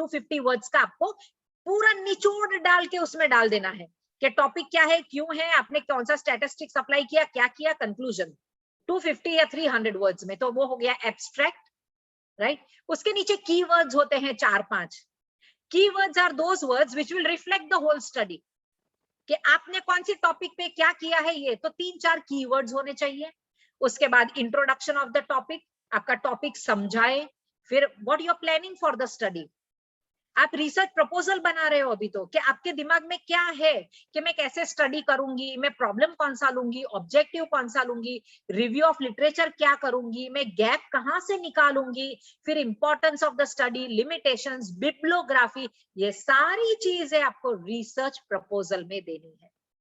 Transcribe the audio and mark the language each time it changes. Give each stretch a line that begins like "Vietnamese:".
Hindi: 250 words का आपको पूरा निचोड़ डाल के उसमें डाल देना है कि टॉपिक क्या है, क्यों है, आपने कौन सा स्टैटिस्टिक्स अप्लाई किया, क्या किया, कंक्लूजन. 250 या 300 वर्ड्स में, तो वो हो गया एब्स्ट्रैक्ट, राइट. उसके नीचे कीवर्ड्स होते हैं 4-5.
English: Keywords are those words which will reflect the whole study.
Hindi: कि आपने कौन सी टॉपिक पे क्या किया है, ये तो 3-4 कीवर्ड्स होने चाहिए.
English: उसके बाद introduction of the topic,
Hindi: आपका टॉपिक समझाए,
English: फिर what you are planning for the study,
Hindi: आप रिसर्च प्रपोजल बना रहे हो अभी तो, कि आपके दिमाग में क्या है कि मैं कैसे स्टडी करूंगी, मैं प्रॉब्लम कौन सा लूंगी, ऑब्जेक्टिव कौन सा लूंगी, रिव्यू ऑफ लिटरेचर क्या करूंगी, मैं गैप कहां से निकालूंगी, फिर
English: importance of the study,
Hindi: limitations, bibliography, ये सारी चीजें आपको रिसर्च प्रपोजल में देनी है।